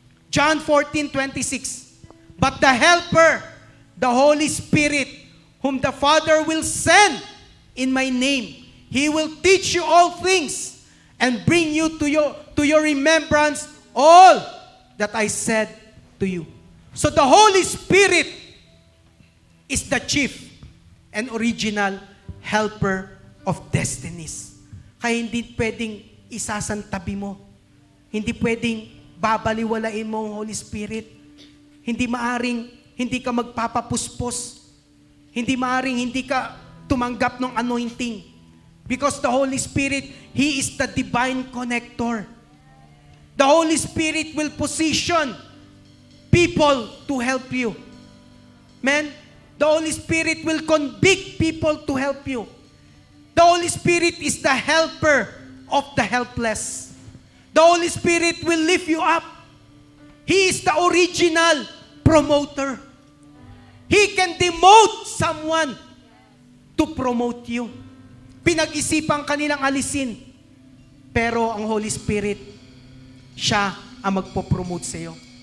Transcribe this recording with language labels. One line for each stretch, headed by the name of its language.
English: John 14:26. But the helper, the Holy Spirit, whom the Father will send in my name, He will teach you all things and bring you to your remembrance all that I said to you. So the Holy Spirit is the chief and original helper of destinies.
Filipino: Kaya hindi pwedeng isasantabi mo. Hindi pwedeng babaliwalain mo ang Holy Spirit. Hindi maaring hindi ka magpapapuspos. Hindi maaring hindi ka tumanggap ng anointing.
English: Because the Holy Spirit, He is the divine connector. The Holy Spirit will position people to help you. Man, the Holy Spirit will convict people to help you. The Holy Spirit is the helper of the helpless. The Holy Spirit will lift you up. He is the original promoter. He can demote someone to promote you.
Filipino: Pinag-isipan kanilang alisin. Pero ang Holy Spirit, siya ang magpo-promote sa iyo.